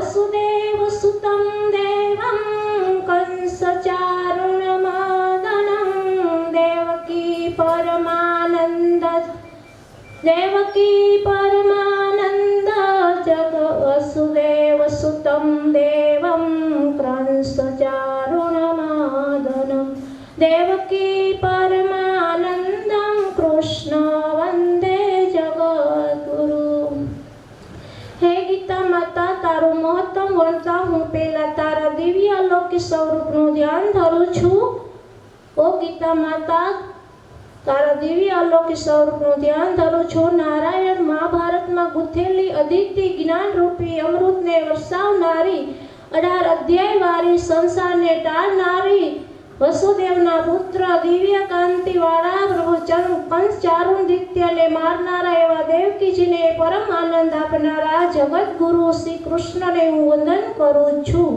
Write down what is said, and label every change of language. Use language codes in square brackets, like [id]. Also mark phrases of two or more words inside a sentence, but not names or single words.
[sa] वसुदेवसुतं देवं कंसचारुणमर्दनं देवकी परमानन्द जग वसुदेवसुतं देवं कंसचारुणमर्दनं देवकी परमानन्दं कृष्ण वन्दे जगद्गुरु। [gu] હે ગીતા માતા, તારું મહત્તમ વણતા હું પેલા તારા દિવ્ય અલૌકિક સ્વરૂપનું ધ્યાન ધરું છું. ઓ ગીતા માતા, તારા દિવ્ય અલૌકિક સ્વરૂપનું ધ્યાન ધરું છું. નારાયણ મહાભારતમાં ગુથેલી અદિતિ જ્ઞાનરૂપી અમૃતને વરસાવનારી, 18 અધ્યાયવાળી, સંસારને ટાળનારી, વસુદેવના પુત્ર દિવ્ય કાંતિવાળા પ્રભુ કંસ ચારુંદિત્યને મારનારા એવા દેવકીજીને પરમ આનંદ આપનારા જગતગુરુ શ્રી કૃષ્ણને હું વંદન કરું છું.